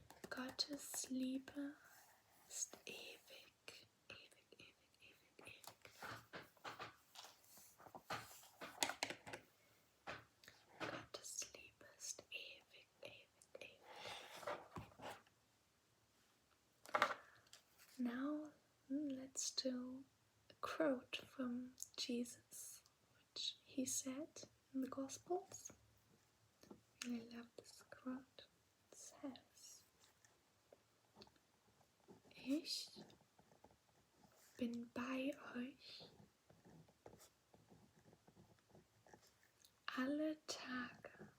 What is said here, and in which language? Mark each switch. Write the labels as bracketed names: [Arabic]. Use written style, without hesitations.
[German] Gottes Liebe ist ewig, ewig, ewig, ewig, ewig. Gottes Liebe ist ewig, ewig, ewig. [English] Now let's do a quote from Jesus, which he said in the Gospels. I really love this quote. It says, [German] ich bin bei euch alle Tage.